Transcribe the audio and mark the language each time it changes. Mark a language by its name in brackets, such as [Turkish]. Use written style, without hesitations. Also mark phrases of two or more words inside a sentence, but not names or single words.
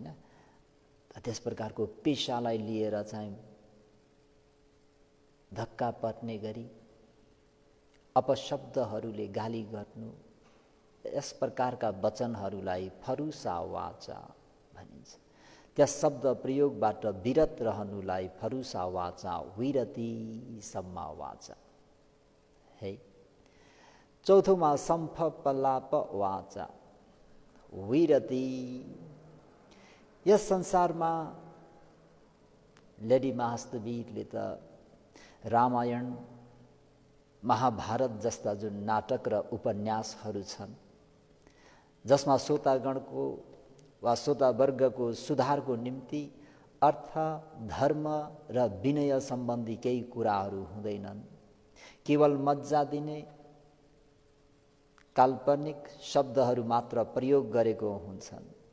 [Nepali] त्यस प्रकारको पेशालाई लिएर चाहिँ धक्का पर्ने गरी अपशब्दहरूले गाली गर्नु, यस प्रकारका वचनहरूलाई [Pali] फरुसा वाचा [Nepali] भनिन्छ। त्यस शब्द प्रयोगबाट विरत रहनुलाई [Pali] फरुसा वाचा विरति। सम्मा वाचा है। चौथोमा सम्फ पल्लाप वाचा विरति। [Nepali] यस संसारमा लेडी महास्तवीरले त रामायण महाभारत जस्ता जुन नाटक र उपन्यासहरू छन्, जसमा श्रोतागणको वा श्रोतावर्गको सुधारको निम्ति अर्थ, धर्म र विनय सम्बन्धी केही कुराहरू हुँदैनन्, केवल मज्जा दिने काल्पनिक शब्दहरू मात्र प्रयोग गरेको हुन्छन्।